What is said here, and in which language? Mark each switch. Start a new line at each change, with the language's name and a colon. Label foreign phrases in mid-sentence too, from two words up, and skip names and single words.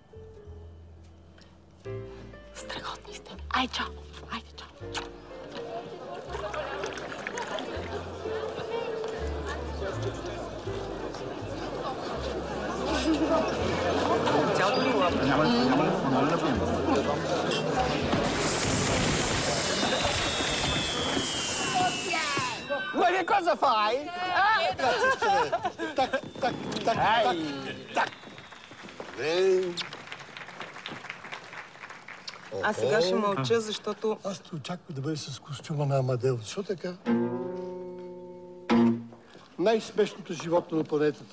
Bulgarian: Страхотни сте. Ай, чао. Айде, чао. Цялото ли лапа? Няма да пием.
Italian: Vuoi che cosa fai?
Bulgarian: Так, так, так, так. Аз сега ще мълча, защото... Аз те очаквах да бъде с костюма на Амадеус. Защо така? Най-смешното животно на планетата.